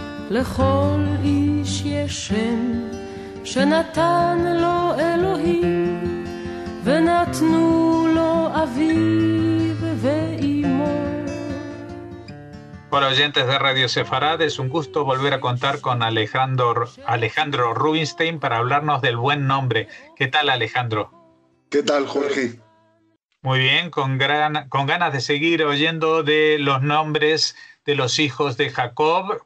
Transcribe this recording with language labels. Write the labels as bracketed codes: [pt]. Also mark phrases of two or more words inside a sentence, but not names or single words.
[he] לכל איש יש שם שנתן לו אלוהים ונתנו לו אביו ואימו. [es] Hola oyentes de Radio Sefarad, es un gusto volver a contar con Alejandro Rubinstein para hablarnos del buen nombre. ¿Qué tal, Alejandro? ¿Qué tal, Jorge? Muy bien, con ganas de seguir oyendo de los nombres de los hijos de Jacob.